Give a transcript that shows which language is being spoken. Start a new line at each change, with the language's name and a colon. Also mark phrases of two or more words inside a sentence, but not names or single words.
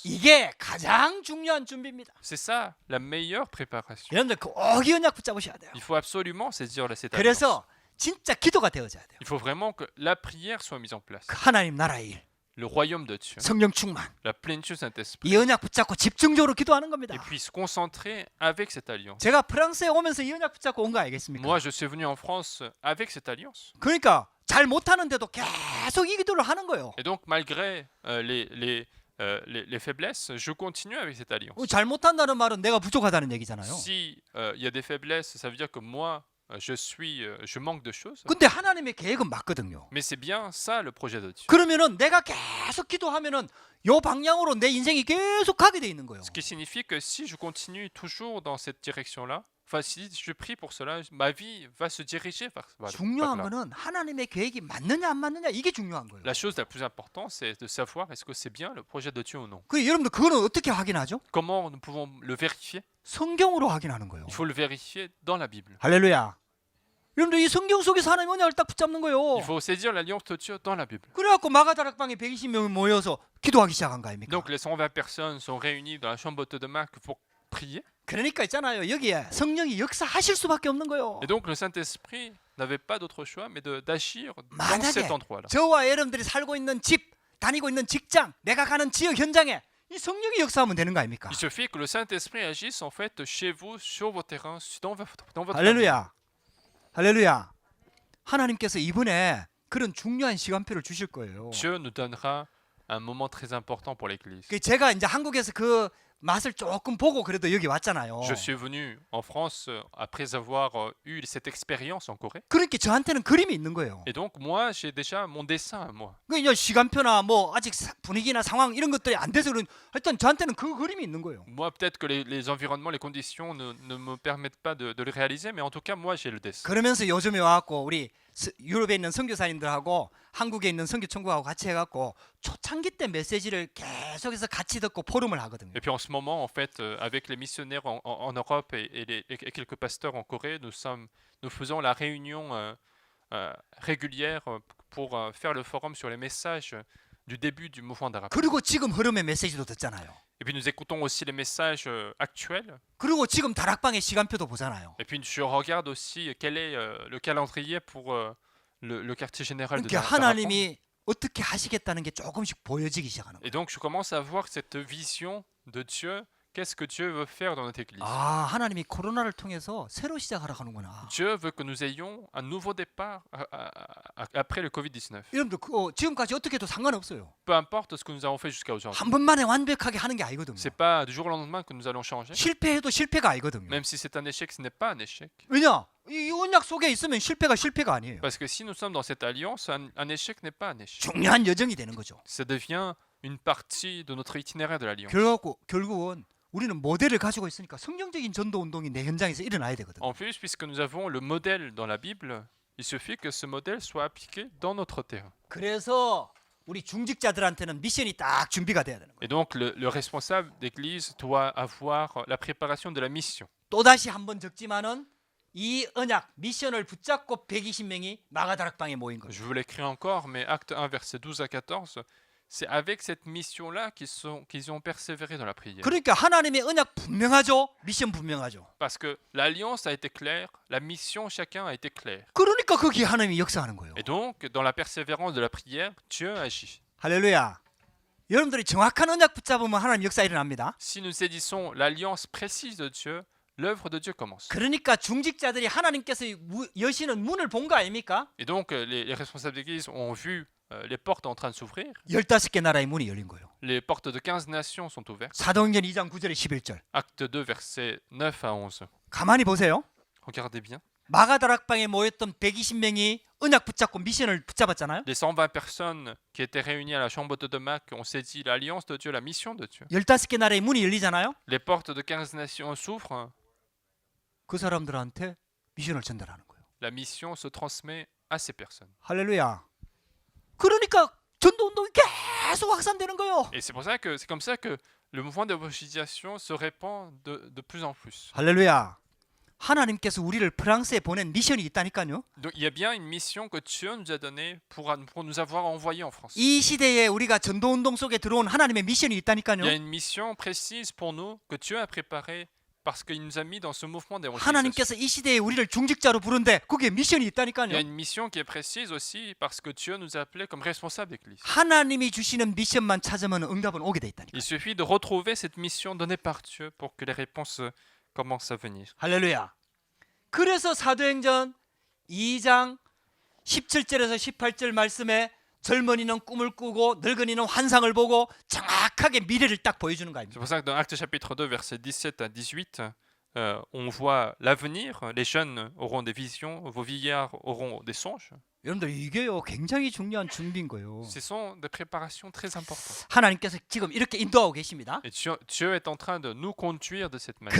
Korean: 이게 가장 중요한 준비입니다.
French: C'est ça, la meilleure préparation.
Korean: 여러분들 꼭 이 언약 붙잡으셔야 돼요.
French: Il faut absolument saisir cette alliance.
Korean: 그래서 진짜 기도가 되어져야 돼요.
French: Il faut vraiment que la prière soit mise en place.
Korean: 그 하나님 나라의 일,
French: Le royaume de Dieu,
Korean: 성령 충만,
French: la plénitude du Saint-Esprit,
Korean: 이 언약 붙잡고 집중적으로 기도하는 겁니다.
French: et puis se concentrer avec cette alliance.
Korean: 제가 프랑스에 오면서 이 언약 붙잡고 온 거 알겠습니까?
French: Moi, je suis venu en France avec cette alliance.
Korean: 그러니까 잘 못하는데도 계속 이 기도를 하는 거예요.
French: Et donc, malgré les faiblesses, je continue avec cette alliance.
Korean: 잘 못한다는 말은 내가 부족하다는 얘기잖아요.
French: Si il y a des faiblesses, ça veut dire que moi, je manque de choses.
Korean: 근데 하나님의 계획은 맞거든요.
French: Mais c'est bien ça le projet de Dieu.
Korean: 그러면은 내가 계속 기도하면은 요 방향으로 내 인생이 계속 가게 돼 있는 거예요.
French: Ce qui signifie que si je continue toujours dans cette direction-là, enfin si je prie pour cela, ma vie va se diriger vers
Korean: 중요한
French: là.
Korean: 거는 하나님의 계획이 맞느냐 안 맞느냐 이게 중요한 거예요.
French: La chose la plus importante, c'est de savoir est-ce que c'est bien le projet de Dieu ou non.
Korean: 그 여러분들 그거는 어떻게 확인하죠?
French: Comment nous pouvons le vérifier?
Korean: 성경으로 확인하는 거예요.
French: Il faut le vérifier dans la Bible.
Korean: 할렐루야. 여러분들 이 성경 속에서 하나님 언약을 딱 붙잡는 거예요.
French: Il faut saisir l'alliance de Dieu dans la Bible.
Korean: 그래갖고 마가다락방에 120명이 모여서 기도하기 시작한 거 아닙니까?
French: Donc les 120 personnes sont réunies dans la chambre haute de Marc pour prier.
Korean: 그러니까 있잖아요. 여기에 성령이 역사하실 수밖에 없는 거예요.
French: Et donc le Saint-Esprit n'avait pas d'autre choix mais d'agir dans
Korean: 만약에
French: cet endroit-là.
Korean: 저와 여러분들이 살고 있는 집, 다니고 있는 직장, 내가 가는 지역 현장에 이 성령이 역사하면 되는 거 아닙니까?
French: Il suffit que le Saint-Esprit agisse en fait chez vous, sur vos terrains, dans votre famille.
Korean: 할렐루야. 할렐루야. 하나님께서 이번에 그런 중요한 시간표를 주실 거예요.
French: Dieu nous donnera un moment très important pour l'Église.
Korean: 그 제가 이제 한국에서 그 맛을 조금 보고 그래도 여기 왔잖아요.
French: Je suis venu en France après avoir eu cette expérience en Corée.
Korean: 그러니까 저한테는 그림이 있는 거예요.
French: Et donc moi, j'ai déjà mon dessin à moi.
Korean: 그러니까 시간표나 뭐 아직 분위기나 상황 이런 것들이 안 돼서 그런 하여튼 저한테는 그 그림이 있는 거예요.
French: Moi, peut-être que les environnements, les conditions ne me permettent pas de le réaliser, mais en tout cas, moi, j'ai le dessin.
Korean: 그러면서 요즘에 와갖고 우리 유럽에 있는 선교사님들하고 한국에 있는 선교총국하고 같이 해갖고 초창기 때 메시지를 계속해서 같이 듣고 포럼을 하거든요.
French: Et puis en ce moment, en fait, avec les missionnaires en Europe et quelques pasteurs en Corée, nous faisons la réunion régulière pour faire le forum sur les messages du début du mouvement d'Arabe.
Korean: 그리고 지금 흐름의 메시지도 듣잖아요.
French: Et puis nous écoutons aussi les messages actuels.
Korean: 그리고 지금 다락방의 시간표도 보잖아요.
French: Et puis je regarde aussi quel est le calendrier pour le quartier général de
Korean: 그러니까
French: Darapang.
Korean: 하나님이 어떻게 하시겠다는 게 조금씩 보여지기 시작하는 거예요.
French: Et donc je commence à voir cette vision de Dieu qu'est-ce que Dieu veut faire dans notre Église.
Korean: 아, 하나님이 코로나를 통해서 새로 시작하라고 하는구나.
French: Dieu veut que nous ayons un nouveau départ après le Covid-19.
Korean: 여러분들 지금까지 어떻게 해도 상관없어요.
French: Peu importe ce que nous avons fait jusqu'à aujourd'hui.
Korean: 한 번만에 완벽하게 하는 게 아니거든요.
French: C'est pas du jour au lendemain que nous allons changer.
Korean: 실패해도 실패가 아니거든요.
French: Même si c'est un échec, ce n'est pas un échec.
Korean: 왜냐? 이 언약 속에 있으면 실패가 아니에요.
French: Parce que si nous sommes dans cette alliance, un échec n'est pas un échec.
Korean: 중요한 여정이 되는 거죠.
French: Ça devient une partie de notre itinéraire de l'alliance.
Korean: 결국은 우리는 모델을 가지고 있으니까 성경적인 전도 운동이 내 현장에서 일어나야 되거든요.
French: En plus, puisque nous avons le modèle dans la Bible, il suffit que ce modèle soit appliqué dans notre terrain.
Korean: 그래서 우리 중직자들한테는 미션이 딱 준비가 돼야 되는 거예요.
French: Et donc, le responsable d'église doit avoir la préparation de la mission.
Korean: 또다시 한번 적지만은 이 언약 미션을 붙잡고 120명이 마가다락방에 모인 거예요.
French: Je vous l'écris encore, mais acte 1, versets 12 à 14, c'est avec cette mission-là qu'ils ont persévéré dans la prière.
Korean: 그러니까 하나님의 언약 분명하죠. 미션 분명하죠.
French: Parce que l'alliance a été claire, la mission chacun a été claire.
Korean: 그러니까 거기에 하나님이 역사하는 거예요.
French: Et donc, dans la persévérance de la prière, Dieu agit.
Korean: 할렐루야. 여러분들이 정확한 언약 붙잡으면 하나님 역사 일어납니다.
French: Si nous saisissons l'alliance précise de Dieu, l'œuvre de Dieu commence.
Korean: 그러니까 중직자들이 하나님께서 여시는 문을 본 거 아닙니까?
French: Et donc, les responsables d'église ont vu les portes en train de s'ouvrir.
Korean: 15개 나라의 문이 열린 거예요.
French: Les portes de 15 nations sont ouvertes.
Korean: 사도행전 2장 9절에 11절.
French: Acte 2, versets 9 à 11.
Korean: 가만히 보세요.
French: Regardez bien.
Korean: 마가다락방에 모였던 120명이 언약 붙잡고 미션을 붙잡았잖아요.
French: Les 120 personnes qui étaient réunies à la chambre de Mac ont saisi l'alliance de Dieu, la mission de Dieu.
Korean: 15개 나라의 문이 열리잖아요.
French: Les portes de 15 nations s'ouvrent.
Korean: 그 사람들한테 미션을 전달하는 거예요.
French: La mission se transmet à ces personnes.
Korean: 할렐루야. 그러니까 전도 운동이 계속 확산되는 거예요.
French: Et c'est comme ça que le mouvement d'évangélisation se répand de plus en plus.
Korean: 할렐루야. 하나님께서 우리를 프랑스에 보낸 미션이 있다니까요.
French: Donc il y a bien une mission que Dieu nous a donnée pour nous avoir envoyés en France.
Korean: 이 시대에 우리가 전도 운동 속에 들어온 하나님의 미션이
French: Il y a
Korean: 있다니까요.
French: une mission précise pour nous que Dieu a préparée parce qu'il nous a mis dans ce mouvement d'évangélisation.
Korean: 하나님께서 이 시대에 우리를 중직자로 부른데 거기에 미션이
French: Il y a
Korean: 있다니까요.
French: une mission qui est précise aussi parce que Dieu nous a appelés comme responsables d'église.
Korean: 하나님이 주시는 미션만 찾으면 응답은 오게 돼 있다니까.
French: Il suffit de retrouver cette mission donnée par Dieu pour que les réponses commencent à venir.
Korean: 할렐루야. 그래서 사도행전 2장 17절에서 18절 말씀에 젊은이는 꿈을 꾸고 늙은이는 환상을 보고 정확하게 미래를 딱 보여주는 거
French: C'est
Korean: 아닙니까?
French: pour ça que dans Actes chapitre 2, versets 17 à 18, on voit l'avenir. Les jeunes auront des visions, vos vieillards auront des songes.
Korean: 여러분들 이게요 굉장히 중요한 준비인 거예요.
French: Ce sont des préparations très importantes.
Korean: 하나님께서 지금 이렇게 인도하고 계십니다.
French: Et Dieu est en train de nous conduire de cette manière.